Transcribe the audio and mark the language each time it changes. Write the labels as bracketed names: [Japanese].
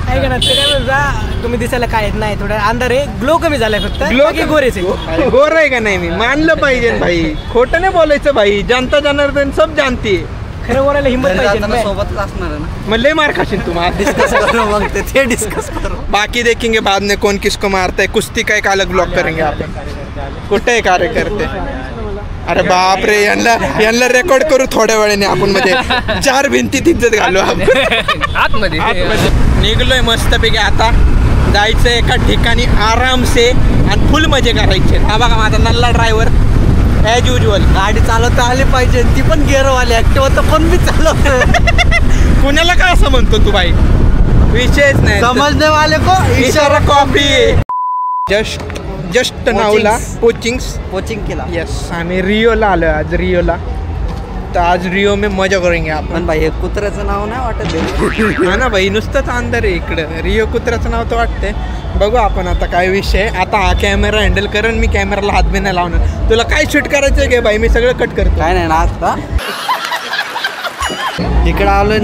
[Marathi] ऐका ना, ते काय म्हणता तुम्ही दिसायला काय येत नाही, थोडं अंधार आहे, ग्लो कमी झालाय फक्त. ग्लो गोरेच आहे. गोर आहे का नाही? मी मानलं पाहिजे भाई, खोटं नाही बोलायचं भाई. [Hindi] जनता जनार्दन सब जानती. [Marathi] खरं बोलायला हिंमत पाहिजे. सोबतच असणार आहे ना. मग लय मार खाशील तू. डिस्कस करू मग ते डिस्कस करू. [Hindi] बाकी देखेंगे बाद में कौन किसको मारता है. कुश्ती का एक अलग ब्लॉग करेंगे [Marathi] आपण. कुठे कार्यकर्ते अरे बापरे, यांना रेकॉर्ड करू थोड्या वेळाने आपण, म्हणजे 4 भिंतीत इज्जत घालू आतमध्ये निघलोय मस्तपैकी. आता जायचं एका ठिकाणी आरामसे आणि फुल मजे करायचे. हा बघा माझा नल्ला ड्रायव्हर ॲज युजल. गाडी चालवता आली पाहिजे, ती पण गेअरवाली. ऍक्टिव्हा तर कोण बी चालवत. कुणाला काय असं म्हणतो तू बाई, विषयच नाही. [Hindi] समजणे वाले को [Marathi] इशारा कॉपी. जस्ट नावला कोचिंग केला. यस, आम्ही रिओला आलो आज. रिओला तर [Hindi] आज रिओ में मजा करेंगे [Marathi] आपण. पण भाई हे कुत्र्याचं नाव नाही वाटत. हा ना भाई, नुसतंच अंदर आहे इकडं. रिओ कुत्र्याचं नाव तर वाटतंय. बघू आपण आता काय विषय. आता हा कॅमेरा हँडल करून मी कॅमेराला हात बी नाही लावणार. तुला काय शूट करायचं घे भाई, मी सगळं कट करतो. काय नाही ना आता इकडं आलोय.